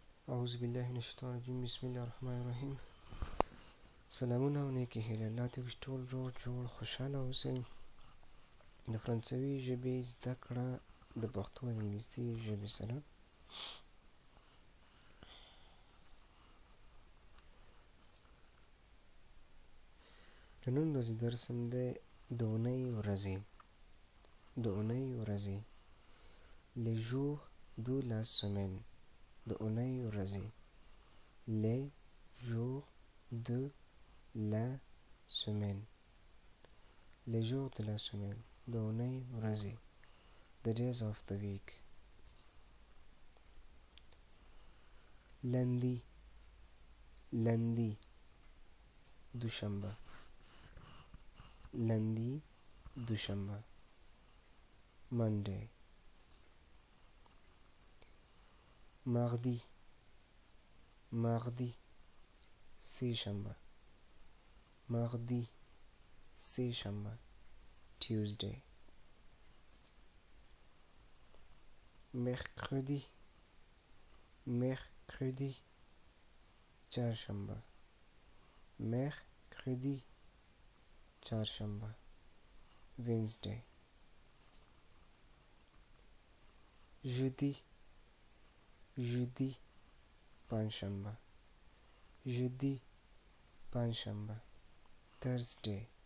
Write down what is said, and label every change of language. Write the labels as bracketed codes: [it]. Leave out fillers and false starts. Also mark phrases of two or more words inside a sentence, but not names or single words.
[ar] اعوذ بالله من الشیطان الرجیم بسم الله الرحمن الرحیم. [ps] سلامونه او نیکې هیلې الله دې وکړي ټول روغ جوړ خوشحاله اوسئ. د فرانسوي ژبې زده کړه د پښتو او انګلیسي ژبې سره. د نن ورځې درس هم دی د اونۍ ورځې. د اونۍ ورځې [fr] les jours de la semaine. [ps] د اونۍ ورځې [fr] les jours de la semaine. les jours de la semaine. [ps] د اونۍ ورځې [en] the days of the week. [fr] lundi lundi دوشنبه lundi دوشنبه Monday. mardi mardi سه شنبه mardi سه شنبه Tuesday. mercredi mercredi چهارشنبه mercredi چهارشنبه Wednesday. jeudi jeudi پنجشنبه jeudi پنجشنبه Thursday.